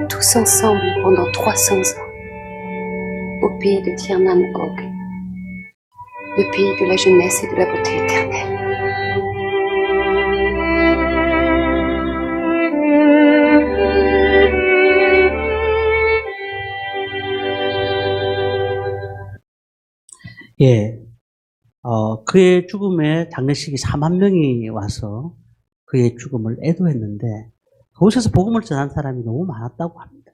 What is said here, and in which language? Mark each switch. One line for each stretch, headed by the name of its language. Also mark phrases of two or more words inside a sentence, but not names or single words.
French: tous ensemble pendant 300 ans, au pays de Tiernan Og, le pays de la jeunesse et de la beauté éternelle.
Korean: 예, 그의 죽음에 장례식이 4만 명이 와서 그의 죽음을 애도했는데 그곳에서 복음을 전한 사람이 너무 많았다고 합니다.